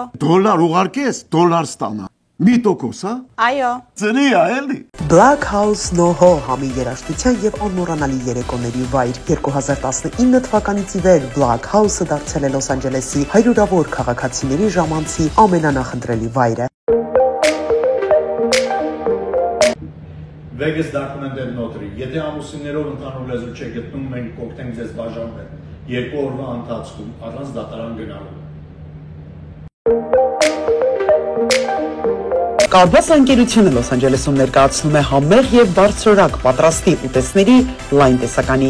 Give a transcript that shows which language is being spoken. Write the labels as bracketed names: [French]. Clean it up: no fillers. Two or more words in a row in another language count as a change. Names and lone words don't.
[Armenian] Դոլար ուղարկես, դոլար ստանա։ 1%, հա։ Այո։ Ծրիա, էլի։ Black House NoHo համի երաժշտության եւ անմոռանալի երեկոների վայր 2019 թվականից ի վեր Black House-ը դարձել է Լոս Անջելեսի հարյուրավոր քաղաքացիների ժամանցի ամենանախընտրելի վայրը։ [English] Vegas documented notary. [Armenian] Եթե ամուսիններով ընդհանուր լեզու չեք գտնում, մենք կօգնենք ձեզ բաժանվել 2 օրվա ընթացքում առանց դատարան գնալու։ Կարբաս ընկերությունը Լոս Անջելեսում ներկայացնում է համեղ եւ բարձրորակ պատրաստի ուտեստների լայն տեսականի։